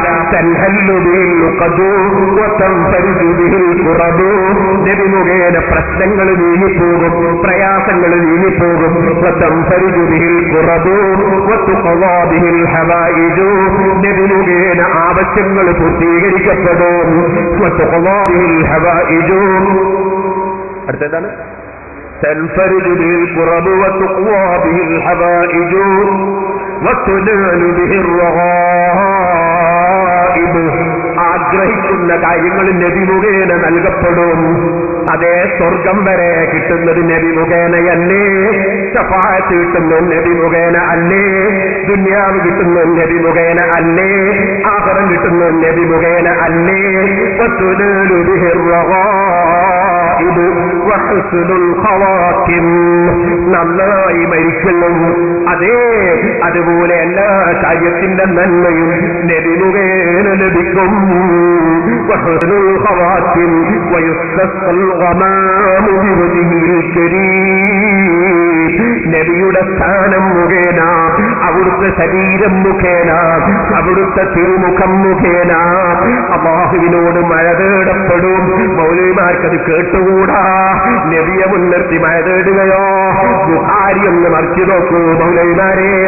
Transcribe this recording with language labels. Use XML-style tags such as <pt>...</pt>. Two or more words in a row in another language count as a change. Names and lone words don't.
<ml>നബി മുഖേന പ്രശ്നങ്ങൾ നീങ്ങിപ്പോകും, പ്രയാസങ്ങൾ നീങ്ങിപ്പോകും. നബി മുഖേന ആവശ്യങ്ങൾ പൂർത്തീകരിക്കപ്പെടും.</ml> <ar>അടുത്തതാണ് تنفرج به الكرب وتقوى به الحوائج وتنال به الرغائب.</ar> <ml>ആഗ്രഹിക്കുന്ന കാര്യങ്ങൾ നബി മുഖേന നൽകപ്പെടും. അതേ സ്വർഗം വരെ കിട്ടുന്നത് നബി മുഖേനയല്ലേ, ശഫാഅത്ത് കിട്ടുന്നത് നബി മുഖേന അല്ലേ, ദുനിയാവ് കിട്ടുന്നത് നബി മുഖേന അല്ലേ, ആഖിറം കിട്ടുന്നത് നബി മുഖേന അല്ലേ.</ml> <ar>وتنال به الرغائب وحسن الخواتم.</ar> <ml>നന്നായി മരിക്കണം. അതേ അതുപോലെ എല്ലാ കാര്യത്തിന്റെ നന്മയും നബി മുഖേന ലഭിക്കും.</ml> <ar>وحسن الخواتم ويستسقى الغمام بوجهه الكريم.</ar> <ml>നബിയുടെ സ്ഥാനം മുഖേന, അവിടുത്തെ ശരീരം മുഖേന, അവിടുത്തെ തിരുമുഖം മുഖേന അല്ലാഹുവിനോട് മഴ തേടപ്പെടും. മൗലവിമാർക്കത് കേട്ടുകൂടാ. നബിയെ മുൻനിർത്തി മഴ തേടുകയോ? ബുഖാരി ഒന്ന് മറിച്ചു നോക്കൂ മൗലവിമാരെ.</ml>